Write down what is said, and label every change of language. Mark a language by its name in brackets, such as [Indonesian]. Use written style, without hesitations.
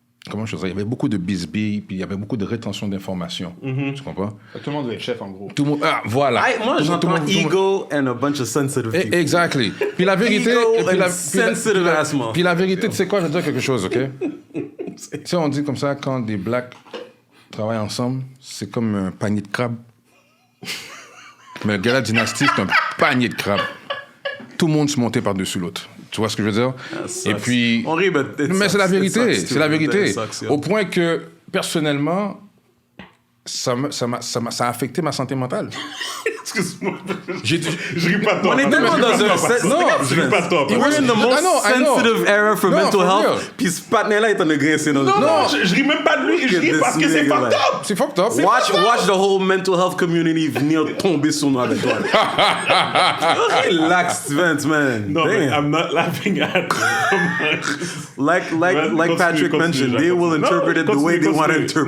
[French] comment je veux dire? Il y avait beaucoup de bisbilles, puis il y avait beaucoup de rétention d'informations. Tu comprends? Tout le monde veut être chef, en gros. Tout le monde... Ah, voilà. Moi, j'entends [English] ego and a bunch of sensitive people. Exactly. [French] Puis la vérité... [English] Ego and sensitive ass motherfucker. [French] Puis la vérité, tu sais quoi? Je vais te dire quelque chose, OK? Tu sais, on dit comme ça, quand des blacks travaillent ensemble, c'est comme un panier de crabes. Mais le Gala Dynasty, c'est un panier de crabes. Tout le monde se montait par-dessus l'autre. Tu vois ce que je veux dire? Et puis... On rit, mais c'est la vérité. C'est la vérité. Au point que, personnellement, ça a affecté ma santé mentale. Excuse-moi. Je ris pas de toi. On est tellement dans un... Non, je ris pas de toi. [English] We're in the most sensitive era for mental health. [French] Puis ce partenaire-là est en train de grincer dans le... Non, je ris même pas de lui. Je ris parce que c'est fucked up. C'est fucked up. [English] Watch the whole mental health community [French] venir tomber sur nous avec toi. [English] Relax, Vance, man. No, I'm not laughing at Like Patrick mentioned, they will interpret it the way they want to interpret.